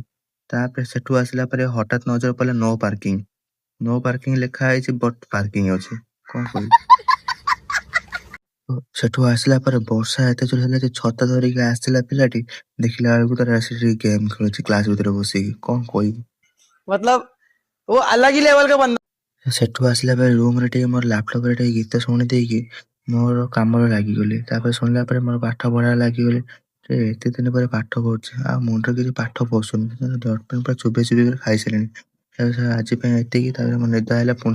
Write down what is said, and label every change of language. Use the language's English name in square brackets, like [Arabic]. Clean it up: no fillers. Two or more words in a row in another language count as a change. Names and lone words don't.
[Odia] ତାପରେ ସେଠୁ ଆସିଲା ପରେ ହଠାତ୍ ନଜର ପଡ଼ିଲା [English] no parking. no parking [Odia] ଲେଖା ହେଇଛି [English] but parking [Odia] ଅଛି। କ'ଣ କହିବୁ? ସେଠୁ ଆସିଲା ପରେ ବର୍ଷା ଏତେ ଜୋର ହେଲା ଯେ ଛତା ଧରିକି ଆସିଥିଲା ପିଲାଟି, ଦେଖିଲା ବେଳକୁ ତାର ଆସିକି ଗେମ୍ ଖେଳୁଛି କ୍ଲାସ୍ ଭିତରେ ବସିକି। କ'ଣ କହିବୁ? [Hindi] मतलब वो अलग ही लेवल का बंदा। [Odia] ସେଠୁ ଆସିଲା ପରେ ରୁମ୍ରେ ଟିକେ ମୋର ଲ୍ୟାପଟପ୍ରେ ଟିକେ ଗୀତ ଶୁଣି ଦେଇକି ମୋର କାମରେ ଲାଗିଗଲି। ତାପରେ ଶୁଣିଲା ପରେ ମୋର ପାଠ ପଢ଼ାରେ ଲାଗିଗଲି। ଏତେ ଦିନ ପରେ ପାଠ ପଢ଼ୁଛି, ଆଉ ମୁଣ୍ଡରେ କିଛି ପାଠ ପଶୁନି। ଡଟ୍ପେନ୍ ପୁରା ଚୋବେଇ ଚୋବେଇ ଖାଇସାରିଲିଣି। ଆଜି ପାଇଁ ଏତିକି। ତାପରେ ମୋ ନିଦ ହେଲା, ପୁଣି ଶୋଇପଡ଼ିଲି।